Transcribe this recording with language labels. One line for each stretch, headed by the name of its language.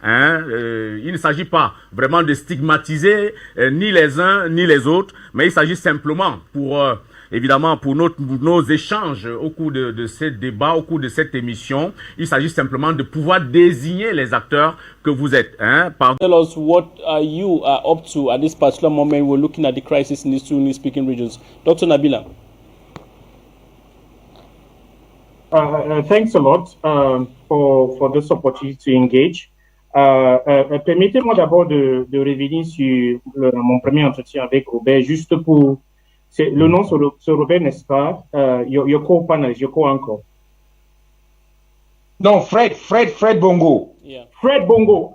French: Il ne s'agit pas vraiment de stigmatiser ni les uns ni les autres, mais il s'agit simplement évidemment pour nos échanges au cours de ces débats, au cours de cette émission, il s'agit simplement de pouvoir désigner les acteurs que vous êtes.
English: Tell us what you are up to at this particular moment. We're looking at the crisis in these two English-speaking regions. Dr. Nabila. Thanks a lot for this opportunity to engage.
French: Permettez-moi d'abord de revenir sur mon premier entretien avec Robert, juste pour... Le nom sur Robert, n'est-ce pas? Yoko panel, Yoko encore. Non, Fred Bongo.
English: Yeah. Fred Bongo.